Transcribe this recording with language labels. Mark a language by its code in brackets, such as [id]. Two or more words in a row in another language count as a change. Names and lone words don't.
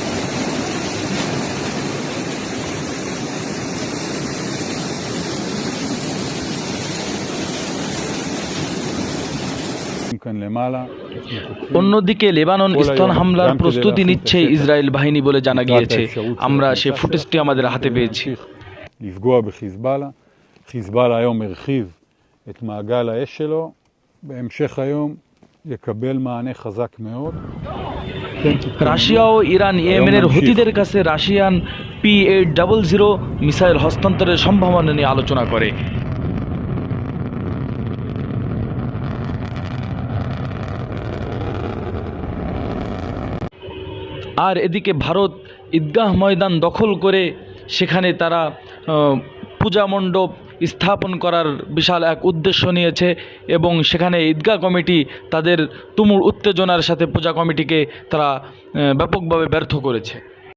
[bn] অন্যদিকে লেবানন স্থল হামলার প্রস্তুতি নিচ্ছে ইসরায়েল বাহিনী বলে জানা গিয়েছে। আমরা সে ফুটেজটি আমাদের হাতে পেয়েছি। [he] חיזבאללה היום הרחיב את מעגל האש שלו, בהמשך היום יקבל מענה חזק מאוד. [bn] রাশিয়া ও ইরান ইয়েমেনের হুতিদের কাছে রাশিয়ান P-800 মিসাইল হস্তান্তরের সম্ভাবনা নিয়ে আলোচনা করে। আর এদিকে ভারত ঈদগাহ ময়দান দখল করে সেখানে তারা পূজা মণ্ডপ স্থাপন করার বিশাল এক উদ্দেশ্য নিয়েছে এবং সেখানে ঈদগাহ কমিটি তাদের তুমুল উত্তেজনার সাথে পূজা কমিটিকে তারা ব্যাপকভাবে ব্যর্থ করেছে।